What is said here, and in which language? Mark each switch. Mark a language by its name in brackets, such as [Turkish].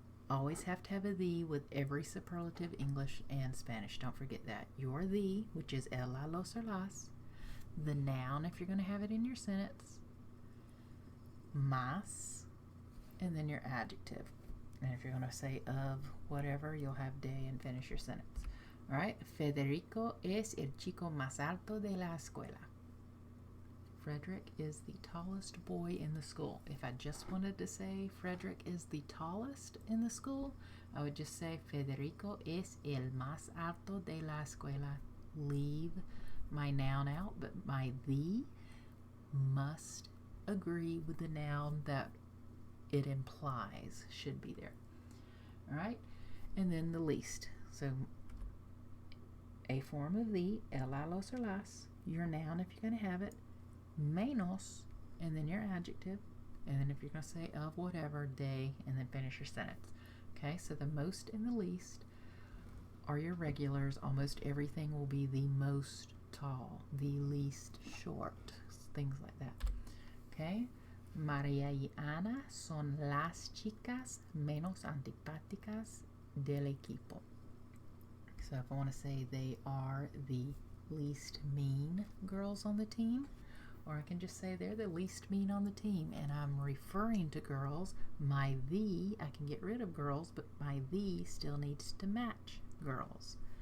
[English] Always have to have a the with every superlative, English and Spanish. Don't forget that. Your the, which is el, la, los, or las. The noun, if you're going to have it in your sentence. Más. And then your adjective. And if you're going to say of whatever, you'll have de and finish your sentence. Alright. [Spanish] Federico es el chico más alto de la escuela. [English] Frederick is the tallest boy in the school. If I just wanted to say Frederick is the tallest in the school, I would just say [Spanish] Federico es el más alto de la escuela. [English] Leave my noun out, but my the must agree with the noun that it implies should be there. Alright? And then the least. So a form of the, el, la, los, or las, your noun if you're going to have it, menos, and then your adjective, and then if you're going to say of whatever, de, and then finish your sentence. Okay, so the most and the least are your regulars. Almost everything will be the most tall, the least short, things like that. [Spanish] Okay, María y Ana son las chicas menos antipáticas del equipo. [English] So if I want to say they are the least mean girls on the team, or I can just say they're the least mean on the team, and I'm referring to girls. My the, I can get rid of girls, but my the still needs to match girls.